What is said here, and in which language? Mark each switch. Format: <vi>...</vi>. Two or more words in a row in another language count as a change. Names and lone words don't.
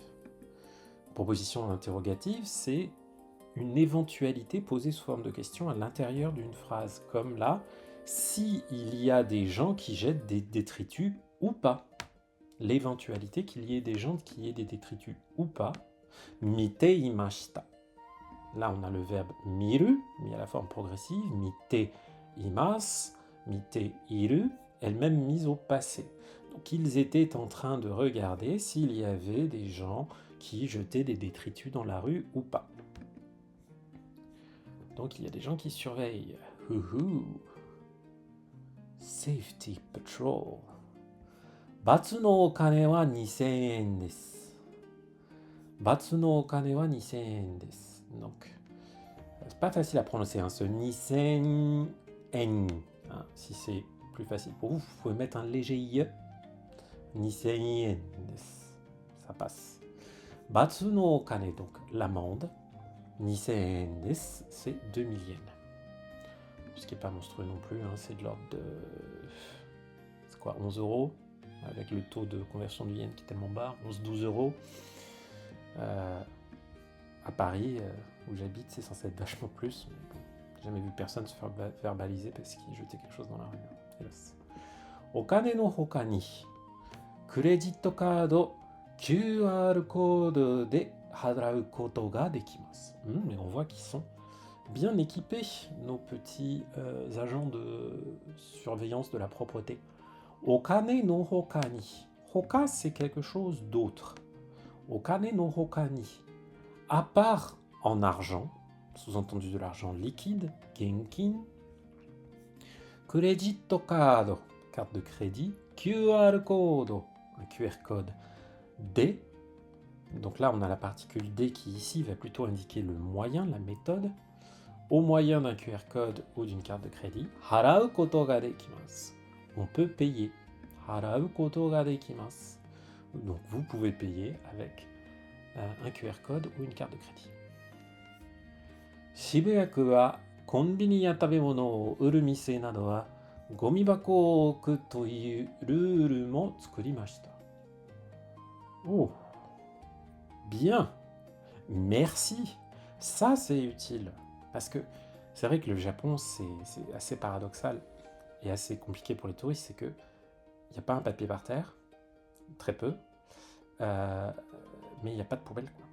<fr>Une proposition interrogative, c'est une éventualité posée sous forme de question à l'intérieur d'une phrase, comme là, si il y a des gens qui jettent des détritus ou pas. L'éventualité qu'il y ait des gens qui aient des détritus ou pas.</fr> <ja>見ていました.</ja> <fr>Là, on a le verbe miru, mis à la forme progressive.</fr> <ja>見ています、見ている,</ja> <fr>elle-même mise au passé. Donc, ils étaient en train de regarder s'il y avait des gens qui jetaient des détritus dans la rue ou pas. Donc, il y a des gens qui surveillent.</fr> <en>Safety Patrol.</en> <ja>罰のお金は2000円です. 罰のお金は2000円です.</ja> <fr>Donc, c'est pas facile à prononcer, ce 2000 yen. Si c'est plus facile pour vous, vous pouvez mettre un léger i.</fr> <ja>2000円です.</ja> <fr>Ça passe.</fr> <ja>罰のお金,</ja> <fr>donc l'amende.</fr> <ja>2000円です,</ja> <fr>c'est 2000 yens. Ce qui n'est pas monstrueux non plus, c'est de l'ordre de. C'est quoi, 11 €? Avec le taux de conversion du yen qui est tellement bas, 11-12 €. À Paris, où j'habite, c'est censé être vachement plus. Mais bon, j'ai jamais vu personne se faire verbaliser parce qu'il jetait quelque chose dans la rue. Hélas.</fr> <ja>お金のほかに,</ja> <en>credit card,</en> <ja>QR code で払うことができます.</ja> <fr>Mais on voit qu'ils sont bien équipés, nos petits agents de surveillance de la propreté.</fr> <ja>お金のほかに. Hoka,</ja> <fr>c'est quelque chose d'autre.</fr> <ja>お金のほかに.</ja> <fr>À part en argent, sous-entendu de l'argent liquide, genkin.</fr> <en>Credit card,</en> <fr>carte de crédit. QR code, un QR code. D, donc là on a la particule D qui ici va plutôt indiquer le moyen, la méthode. Au moyen d'un QR code ou d'une carte de crédit.</fr> <ja>払うことができます.</ja> <fr>On peut payer.</fr> <ja>払うことができます.</ja> <fr>Donc vous pouvez payer avec un QR code ou une carte de crédit.</fr> <ja>渋谷区はコンビニや食べ物を売る店などはゴミ箱を置くというrule も作りました.</ja> <fr>Oh, bien, merci. Ça c'est utile parce que c'est vrai que le Japon c'est assez paradoxal et assez compliqué pour les touristes, c'est que il n'y a pas un papier par terre, très peu, mais il n'y a pas de poubelle, quoi.</fr>